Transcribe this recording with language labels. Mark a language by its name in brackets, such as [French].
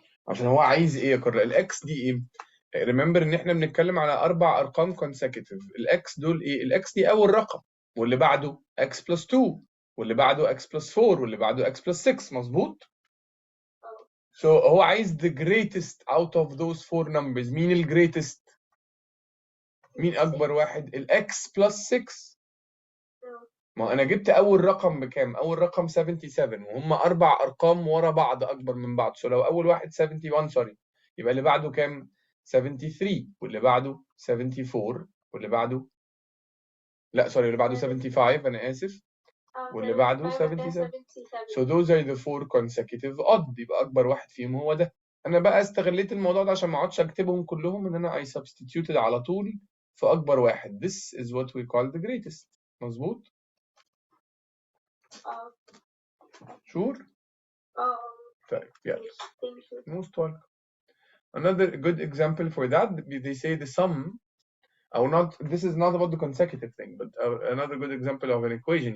[Arabic] عشان هو عايز ايه يا كرة؟ الاكس دي ايه؟ ريمبر ان احنا بنتكلم على 4 ارقام consecutive. الاكس دول ايه؟ الاكس دي اول رقم، واللي بعده x plus 2، واللي بعده x plus 4، واللي بعده x plus 6. مظبوط؟ [English] So [Arabic] هو عايز [English] the greatest out of those 4 numbers. [Arabic] مين ال greatest؟ مين اكبر واحد؟ الاكس plus 6. ما انا جبت اول رقم بكام؟ اول رقم 77، وهم 4 ارقام ورا بعض اكبر من بعض. So لو اول واحد 71 سوري، يبقى اللي بعده كام؟ 73، واللي بعده 74، واللي بعده لا سوري، اللي بعده 75 انا اسف، واللي بعده 77. [English] So those are the 4 consecutive odd. [Arabic] يبقى اكبر واحد فيهم هو ده. انا بقى استغليت الموضوع ده عشان ما اقعدش اكتبهم كلهم، ان انا [English] I substituted [Arabic] على طول في اكبر واحد. [English] This is what we call the greatest. [Arabic] مظبوط؟ [English] Sure? [Arabic] طيب يلا. [English] Most welcome. Another good example for that, they say the sum This is not about the consecutive thing, but another good example of an equation.